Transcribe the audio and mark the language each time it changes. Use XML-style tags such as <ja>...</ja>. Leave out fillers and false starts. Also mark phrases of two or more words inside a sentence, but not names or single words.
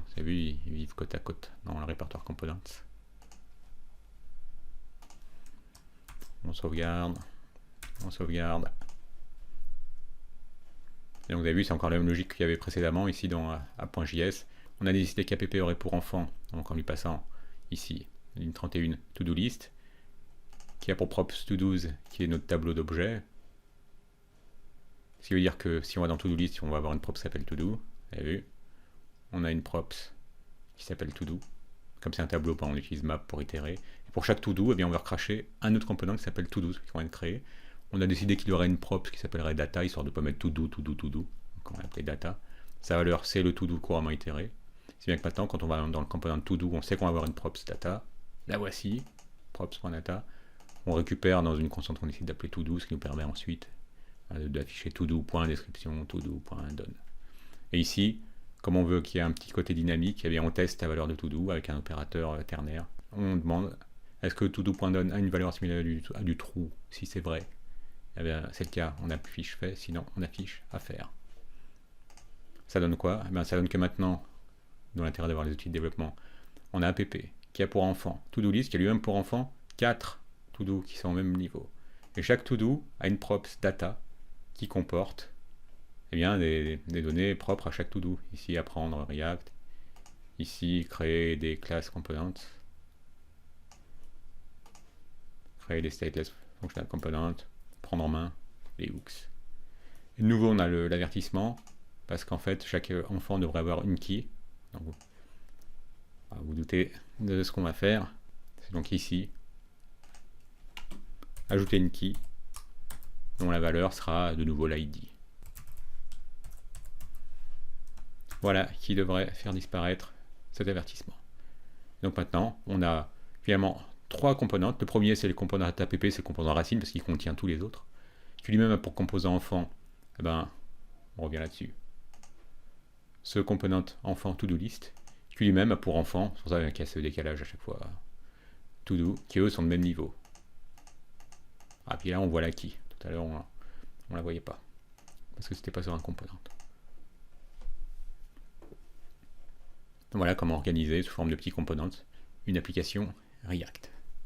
<fr>Vous avez vu, ils vivent côte à côte dans le répertoire components. On sauvegarde, on sauvegarde. Et donc vous avez vu, c'est encore la même logique qu'il y avait précédemment ici dans app.js. On a décidé qu'app aurait pour enfant, donc en lui passant ici ligne 31</fr> <en>to-do list,</en> <fr>qui a pour props to-dos qui est notre tableau d'objets. Ce qui veut dire que si on va dans</fr> <en>to-do list,</en> <fr>on va avoir une prop qui s'appelle to-do. Vous avez vu, on a une props qui s'appelle to-do. Comme c'est un tableau, on utilise map pour itérer. Et pour chaque to-do, eh bien, on va recracher un autre component qui s'appelle to-do, qu'on vient de créer. On a décidé qu'il y aurait une prop qui s'appellerait data, histoire de ne pas mettre to-do, to-do, to-do. Donc on va l'appeler data. Sa valeur, c'est le to-do couramment itéré. C'est bien que maintenant, quand on va dans le component to-do, on sait qu'on va avoir une props data. La voici, props.data. On récupère dans une constante qu'on décide d'appeler to-do, ce qui nous permet ensuite d'afficher to-do.description, to-do.done. Et ici, comme on veut qu'il y ait un petit côté dynamique, eh bien on teste la valeur de to-do avec un opérateur ternaire. On demande est-ce que to-do.done a une valeur similaire à du true? Si c'est vrai, Eh bien, c'est le cas, on affiche fait, sinon on affiche à faire. Ça donne quoi? Eh bien, ça donne que maintenant, dans l'intérêt d'avoir les outils de développement, on a app qui a pour enfant</fr> <en>to-do list,</en> <fr>qui a lui-même pour enfant 4 to-do qui sont au même niveau. Et chaque to-do a une props data qui comporte eh bien, des données propres à chaque to-do. Ici, apprendre React. Ici, créer des classes components. Créer des</fr> <en>stateless functional components.</en> <fr>Prendre en main les hooks. Et de nouveau, on a l'avertissement, parce qu'en fait, chaque enfant devrait avoir une key. Donc, vous doutez de ce qu'on va faire. C'est donc ici, ajouter une key, dont la valeur sera de nouveau l'ID. Voilà qui devrait faire disparaître cet avertissement. Donc maintenant, on a finalement 3 composantes. Le premier, c'est le composant app, c'est le composant racine, parce qu'il contient tous les autres. Qui lui-même a pour composant enfant, eh ben, on revient là-dessus. Ce component enfant</fr> <en>to-do list,</en> <fr>qui lui-même a pour enfant, c'est pour ça qu'il y a ce décalage à chaque fois, to-do, qui eux sont de même niveau. Ah, puis là, on voit la key. Tout à l'heure, on la voyait pas, parce que c'était pas sur un component. Voilà comment organiser sous forme de petits components une application React.</fr>